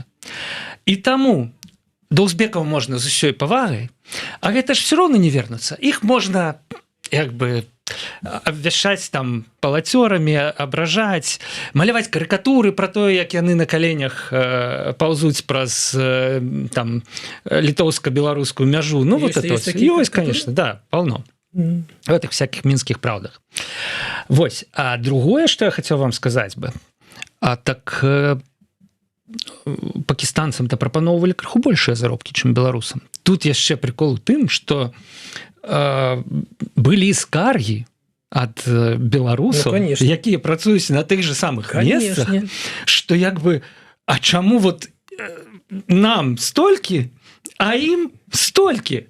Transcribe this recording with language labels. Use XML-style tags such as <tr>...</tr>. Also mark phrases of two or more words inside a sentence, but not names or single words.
<be>І таму да узбекаў можна з усёй павагай, а гэта ж все роўна не вернуцца. Іх можна як бы абвяшчаць там палацёрамі, абражаць, маляваць карыкатуры пра тое, як яны на каленях паўзуць праз там літоўска-беларускую мяжу.</be> <ru>Ну, вот это ёсць, конечно, да, полно. В этих всяких мінскіх правдах.</ru> <be>Вось. А другое, што я хацеў вам сказаць бы, так пакістанцам-то прапаноўвалі крыху большыя заробкі, чым беларусам. Тут яшчэ прикол у тым, што былі скаргі ад беларусаў, якія працуюць на</be> <ru>тых же самых</ru> <be>месцах, што як бы, а чаму вот нам столькі, а ім столькі?</be>